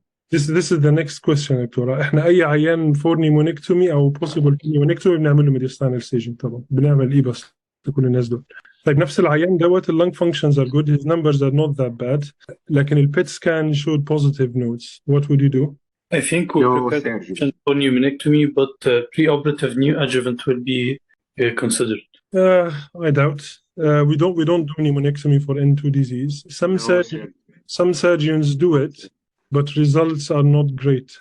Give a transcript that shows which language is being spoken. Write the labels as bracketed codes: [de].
[en] This is the next question [ar] دكتورة. احنا اي عيان فور نيمونكتومي او possible نيمونكتومي بنعمل له mediastinal staging. طبعا بنعمل ايه بس لكل الناس دول. طيب نفس العيان دوت [en] اللung functions are good, his numbers are not that bad, [ar] لكن ال [en] PET scan showed positive nodes. What would you do? I think we prepared the patient for pneumonectomy, but preoperative neoadjuvant will be considered. I doubt. We don't do pneumonectomy for N2 disease. Some surgeons do it, but results are not great.